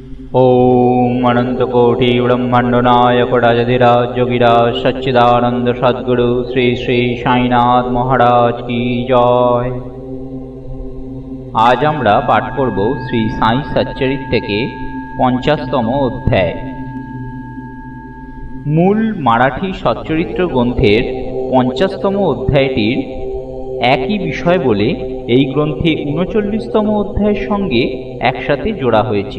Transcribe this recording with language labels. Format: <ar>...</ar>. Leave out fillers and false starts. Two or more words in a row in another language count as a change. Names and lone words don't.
<hi>ओम अनंतकोटि ब्रह्मांड नायक राजधिराज योगिराज सच्चिदानंद सद्गुरु श्री श्री साईनाथ महाराज की जय।</hi> <bn>आज আমরা পাঠ করব শ্রী সাই সচ্চরিত থেকে 50তম অধ্যায়। মূল মারাঠি সচ্চরিত্র গ্রন্থের 50তম অধ্যায়টির একই বিষয় বলে এই গ্রন্থে 39তম অধ্যায়ের সঙ্গে একসাথে জোড়া হয়েছে।</bn>